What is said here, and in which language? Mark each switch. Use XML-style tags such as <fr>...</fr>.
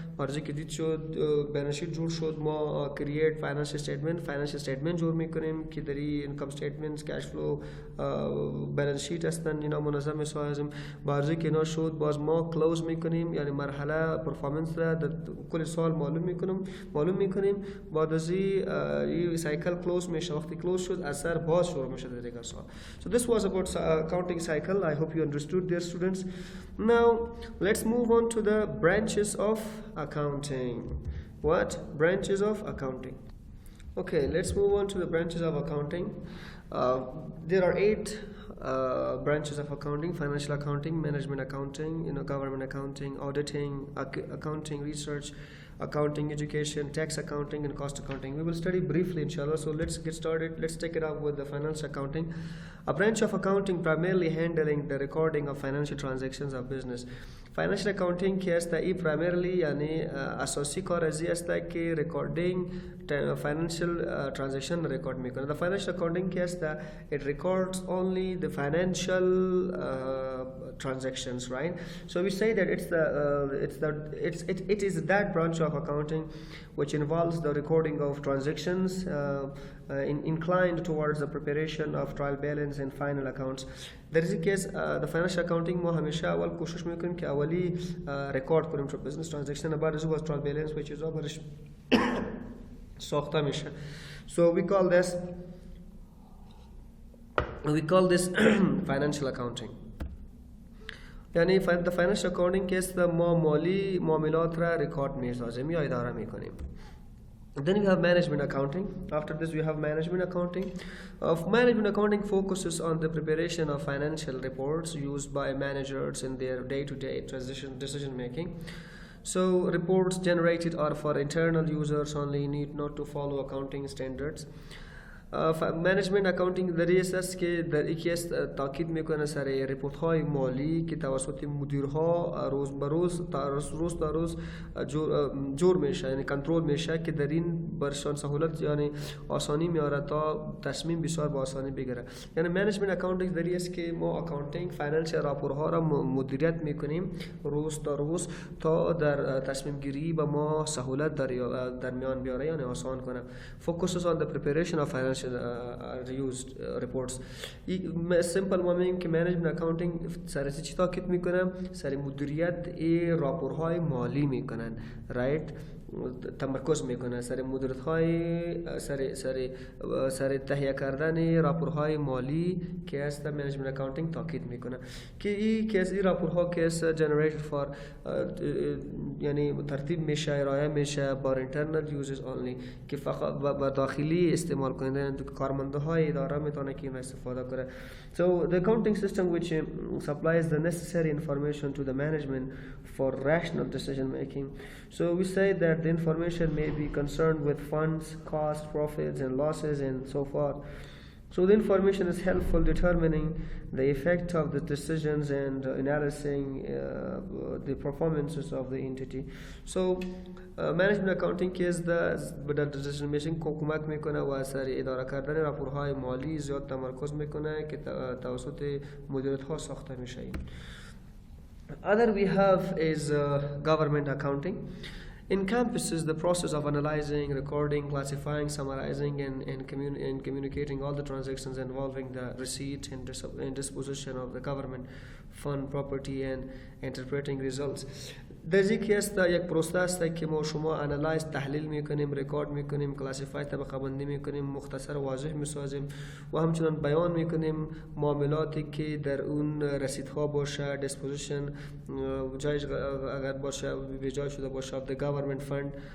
<fa>بعد که دید شد بیلنس شیت جور شد ما کرییت فاینانشال استیتمنت جور میکنیم که در اینکم استیتمنتس، کش فلو، بیلنس شیت هستند، اینا منظم میسازیم. بعد که اینا شد باز ما کلوز میکنیم، یعنی مرحله پرفورمنس را در کل سال معلوم میکنیم. بعد از این سایکل کلوز میشه. وقتی کلوز شد اثر باز شروع میشه در دیگر سال.</fa> <en>So this was about accounting cycle. I hope you understood, dear students. Now let's move on to the branches of accounting. What branches of accounting? Okay, let's move on to the branches of accounting. There are 8 branches of accounting: financial accounting, management accounting, government accounting, auditing, accounting research, accounting education, tax accounting, and cost accounting. We will study briefly inshallah. So let's get started. Let's take it up with the financial accounting, a branch of accounting primarily handling the recording of financial transactions of business.</en> <fa>Financial accounting که است ای primarily یعنی اساسی کار ازی است که</fa> <en>recording financial transaction record</en> <fa>میکنه.</fa> <en>The financial accounting</en> <fa>که است</fa> <en>it records only the financial transactions, right? So we say that it is that branch of accounting which involves the recording of transactions inclined towards the preparation of trial balance and final accounts. There is a case the financial accounting</en> <fa>ما همیشه اول کوشش میکنیم که اولی record کنیم تو business transaction. بعد از اون trial balance</fa> <en>which is</en> <fa>برش ساخته میشه.</fa> <en>So we call this financial accounting.</en> <fa>یعنی the financial accounting که است ما مالی معاملات را ریکارد میسازیم یا اداره میکنیم.</fa> <en>Then we have management accounting. After this we have management accounting. Management accounting focuses on the preparation of financial reports used by managers in their day-to-day decision making. So reports generated are for internal users only, need not to follow accounting standards.</en> <fa>management accounting در این است که در یکی است تاکید میکنه سر ریپورت های مالی که توسط مدیرها روز به روز تا روز جور میشه، یعنی کنترل میشه که در این برشان سهولت یعنی آسانی میاره تا تصمیم بسیار با آسانی بگیره. یعنی منیجمنت اکاونتینگ در این است که ما اکاونتینگ فاینانشال راپورها را مدیریت میکنیم روز تا روز تا در تصمیم گیری با ما سهولت در میان بیاره یعنی آسان کنه.</fa> <en>Focuses on the preparation of financial used reports.</en> <fa>سیمپل ما میگیم که منیجمنت اکاونتینگ سر چی تاکید میکنه؟ سر مدیریت راپورهای مالی میکنن، رایت؟ تمرکز میکنه سر مدیریت های سر تهیه کردن راپورهای مالی که است منیجمنت اکاونتینگ تاکید میکنه که این راپورها که است جنریتد فار یعنی ترتیب میشه ارائه میشه بار اینترنال یوزز اونلی که فقط با داخلی استعمال کننده کارمنده های اداره میتونه که این استفاده کنه.</fa> <en>So the accounting system which supplies the necessary information to the management for rational decision making. So we say that the information may be concerned with funds, costs, profits and losses and so forth. So the information is helpful determining the effect of the decisions and analyzing the performances of the entity. So management accounting is the decision making</en> <fa>کو کمک میکنه و سر اداره کردن راپورهای مالی زیاد تمرکز میکنه که توسط مدیریت ها ساخته میشه.</fa> <en>Other we have is government accounting. Encompasses the process of analyzing, recording, classifying, summarizing, and communicating all the transactions involving the receipt and disposition of the government fund property and interpreting results.</en> <fa>در ذیکی است یک پروسه است که ما شما انالایز تحلیل میکنیم، رکورد میکنیم، کلاسیفای طبقه بندی میکنیم، مختصر و واضح میسازیم و همچنان بیان میکنیم معاملاتی که در اون رسیدها باشه، دیسپوزیشن جایش اگر باشه به جای شده باشه the government fund</fa>